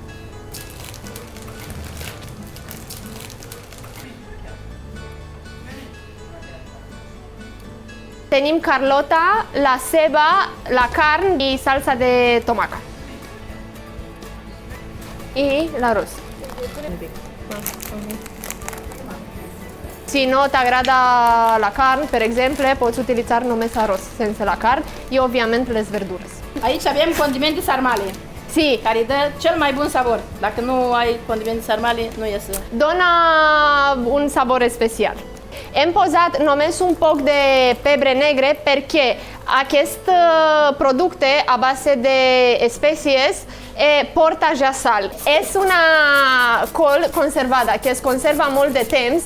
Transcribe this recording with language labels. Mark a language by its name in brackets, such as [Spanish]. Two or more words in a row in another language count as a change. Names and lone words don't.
[Catalan] Tenim carlota, la ceba, la carn i salsa de tomaca. I l'arròs. Si no t'agrada la carn, per exemple, poți utilitzar només arroz sense la carn i, òbviament, les verdures. [Romanian] Aici avem condimente sarmale, [Catalan] Sí, [Romanian] care dă cel mai bun sabor. Dacă nu ai condimente sarmale, nu iese. [Catalan] dona un sabor especial. Hem posat només un poc de pebre negre perquè aquest producte a base de espècies porta ja sal. És una col conservada que es conserva molt de temps.